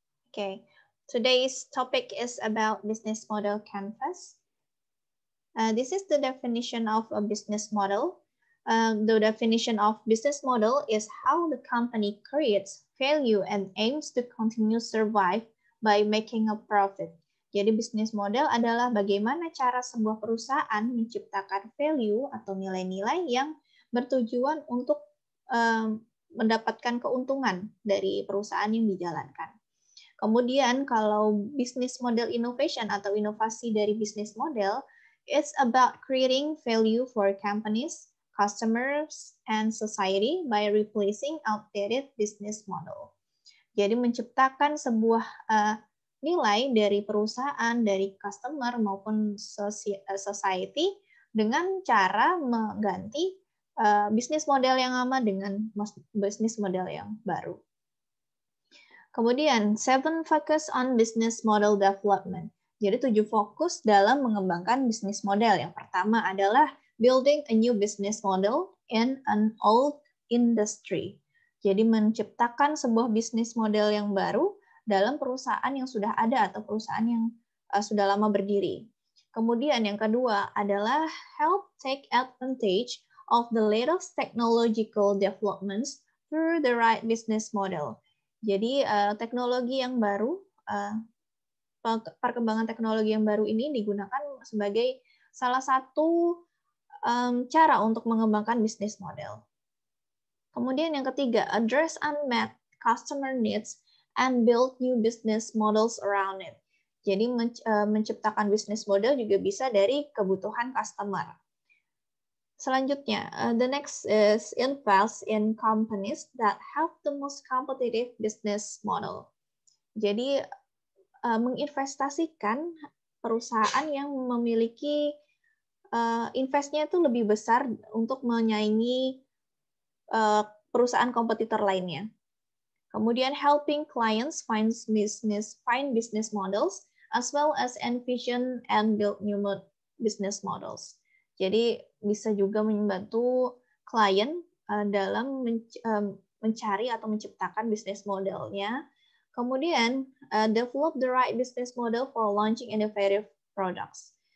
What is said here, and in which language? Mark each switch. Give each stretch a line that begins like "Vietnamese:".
English: Okay, today's topic is about business model canvas. This is the definition of a business model. The definition of business model is how the company creates value and aims to continue survive by making a profit.
Indonesian: Jadi bisnis model adalah bagaimana cara sebuah perusahaan menciptakan value atau nilai-nilai yang bertujuan untuk mendapatkan keuntungan dari perusahaan yang dijalankan. Kemudian kalau business model innovation atau inovasi dari bisnis model,
English: it's about creating value for companies, customers, and society by replacing outdated business model.
Indonesian: Jadi menciptakan sebuah nilai dari perusahaan, dari customer maupun society dengan cara mengganti bisnis model yang lama dengan bisnis model yang baru.
English: Kemudian 7 focus on business model development.
Indonesian: Jadi 7 fokus dalam mengembangkan bisnis model. Yang pertama adalah
English: building a new business model in an old industry.
Indonesian: Jadi menciptakan sebuah bisnis model yang baru dalam perusahaan yang sudah ada atau perusahaan yang sudah lama berdiri. Kemudian yang kedua adalah
English: help take advantage of the latest technological developments through the right business model.
Indonesian: Jadi teknologi yang baru, perkembangan teknologi yang baru ini digunakan sebagai salah satu cara untuk mengembangkan bisnis model. Kemudian yang ketiga,
English: address unmet customer needs and build new business models around it.
Indonesian: Jadi menciptakan bisnis model juga bisa dari kebutuhan customer. Selanjutnya,
English: the next is invest in companies that have the most competitive business model.
Indonesian: Jadi menginvestasikan perusahaan yang memiliki investnya itu lebih besar untuk menyaingi perusahaan kompetitor lainnya.
English: Kemudian helping clients find business models as well as envision and build new business models.
Indonesian: Jadi bisa juga membantu klien dalam mencari atau menciptakan bisnis modelnya.
English: Kemudian develop the right business model for launching innovative products.